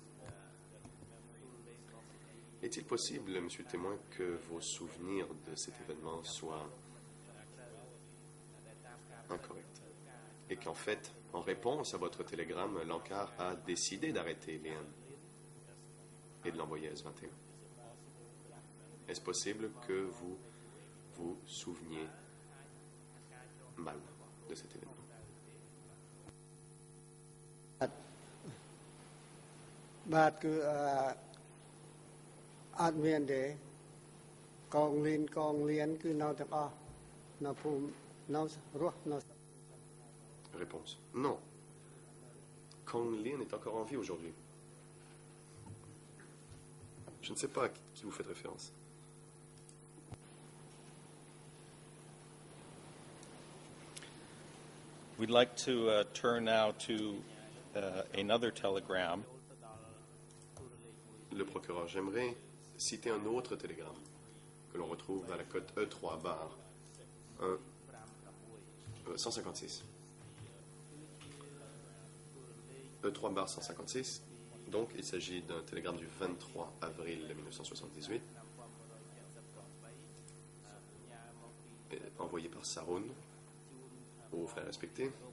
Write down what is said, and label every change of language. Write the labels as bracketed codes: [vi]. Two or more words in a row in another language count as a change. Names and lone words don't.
[fr] Est-il possible, monsieur le témoin, que vos souvenirs de cet événement soient incorrects et qu'en fait, en réponse à votre télégramme, l'ANCAR a décidé d'arrêter Léon et de l'envoyer à S21? Est-ce possible que vous vous souveniez mal de cet événement? [km] បាទគឺអត់មានទេកងលៀនគឺនៅទាំងអស់នៅភូមិនៅរស់នៅ [fr] Réponse. Non. Kong Lin est encore en vie aujourd'hui. Je ne sais pas à qui vous faites référence. [en] We'd like to turn now to another telegram. [fr] Le procureur, j'aimerais citer un autre télégramme que l'on retrouve à la cote E3 bar 156. E3 bar 156. Donc, il s'agit d'un télégramme du 23 avril 1978 envoyé par Saroun aux frères respectés.